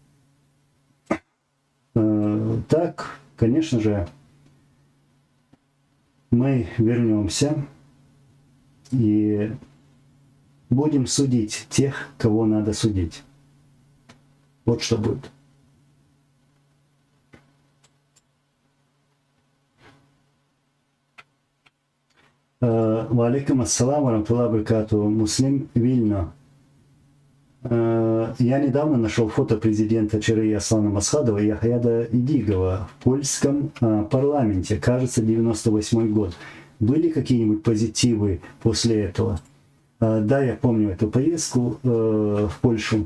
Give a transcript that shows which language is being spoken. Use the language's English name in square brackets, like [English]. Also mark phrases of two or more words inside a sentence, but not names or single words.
[Russian] Так, конечно же, мы вернемся и будем судить тех, кого надо судить. Вот что будет. [Arabic] وعليكم السلام ورحمة الله وبركاته. [Russian] Муслим Вильно. Я недавно нашел фото президента ЧРИ Аслана Масхадова и Яхаяда Идигова в польском парламенте, кажется, 98 год. Были какие-нибудь позитивы после этого? Да, я помню эту поездку в Польшу.